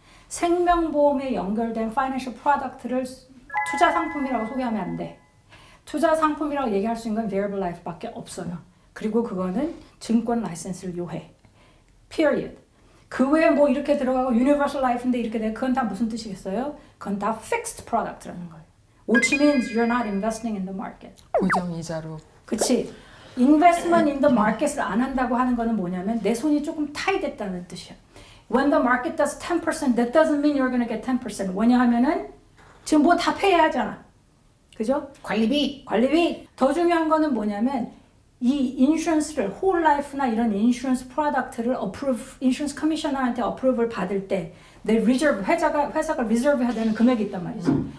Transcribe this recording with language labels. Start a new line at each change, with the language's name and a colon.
Korean: 생명보험에 연결된 financial product를 투자 상품이라고 소개하면 안 돼. 투자 상품이라고 얘기할 수 있는 건 variable life밖에 없어요. 그리고 그거는 증권 라이센스를 요해.
English: period.
Korean: 그 외에 뭐 이렇게 들어가고 universal life인데 이렇게 돼. 그건 다 무슨 뜻이겠어요? 그건 다 fixed product라는 거예요.
English: Which means you're not investing in the market.
Korean: 고정 이자로. 그치?
English: investment in the market
Korean: 을 안 한다고 하는 거는 뭐냐면 내 손이 조금 타이됐다는 뜻이야.
English: When the market does 10%, that doesn't mean you're going to get 10%.
Korean: 왜냐하면은 지금 뭐 다 페이하잖아. 그죠? 관리비. 더 중요한 거는 뭐냐면 이 인슈런스를 whole life나 이런 인슈런스 프로덕트를 인슈런스 커미셔너한테 어프로브를 받을 때 내 리저브 회사가 리저브 해야 되는 금액이 있단 말이지.